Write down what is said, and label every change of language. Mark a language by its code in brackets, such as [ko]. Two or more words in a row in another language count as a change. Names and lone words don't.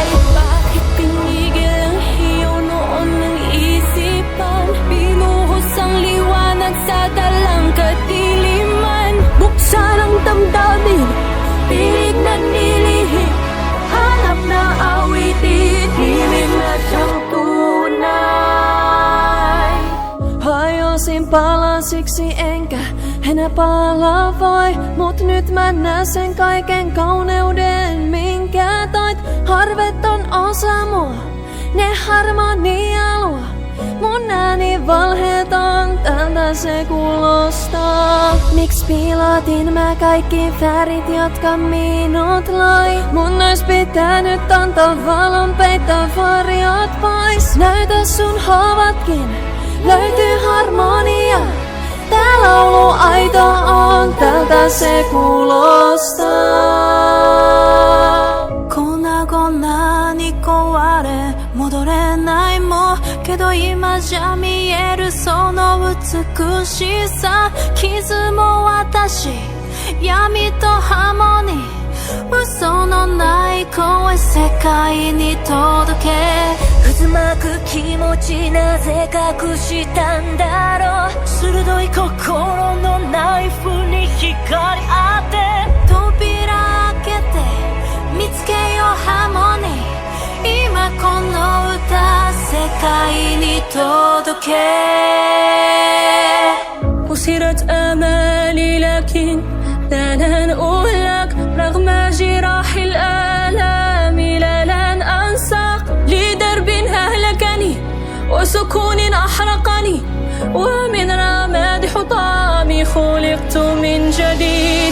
[tl] Bakit pinigil ang hiyaw noon ng isipan? Binuhos ang liwanag sa dalang kadiliman. Buksan ang damdamin, tinig na nilihim, hanap na awitin, himig na siyang tunay. [fi] Har sin palasiksi enkä enää palaa voi, mut nyt mä näen sen kaiken kauneuden, minkä toit. Harvet on osa mua, ne harmonia luo. Mun ääni valheeton, tältä se kuulostaa. Miks piilotin mä kaikki värit, jotka minut loi? Mun ois pitänyt antaa valon, peittää varjot pois. Näytä sun haavatkin, löytyy harmonia. Tää laulu aito on, tältä se kuulostaa. [ja] 粉々に壊れ戻れないもけど今じゃ見えるその美しさ。傷も私、闇とハーモニー、嘘のない声世界に届け。渦巻く気持ちなぜ隠したんだろう。鋭い心のナイフに光当て、扉開けて見つけようハーモニー。今この歌世界に届け。 [ar] أسرت آمالي لكن لا لن أهلك رغم جراح الآلام، لا لن أنساق لدرب أهلكني وسكون أحرقني، ومن رماد حطامي خلقت من جديد.